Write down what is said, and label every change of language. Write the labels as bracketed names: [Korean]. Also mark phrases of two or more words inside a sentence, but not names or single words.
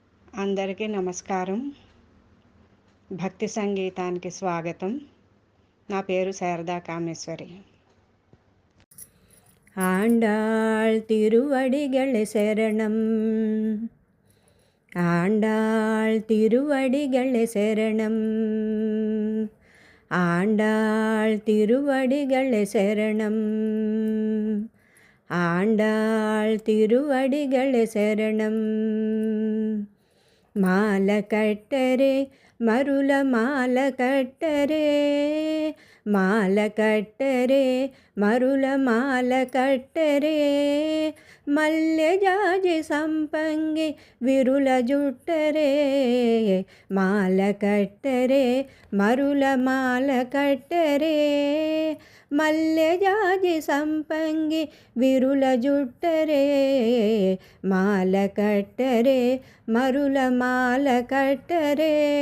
[Telugu] అందరికీ నమస్కారం. భక్తి సంగీతానికి స్వాగతం. నా పేరు శారదా కామేశ్వరి. [Tamil] ஆண்டாள் திருவடிகளே சரணம். ஆண்டாள் திருவடிகளே சரணம். ஆண்டாள் திருவடிகளே சரணம். ஆண்டாள் திருவடிகளே சரணம். [Telugu] మాల కట్టరే మరుల మాల కట్టరే, మాల కట్టరే మరుల మాల కట్టరే, మల్లె జాజి సంపంగి విరుల జుట్టరే, మాల కట్టరే మరుల మాల కట్టరే, మల్లె జాజి సంపంగి విరుల జుట్టరే, మాల కట్టరే మరుల మాల కట్టరే.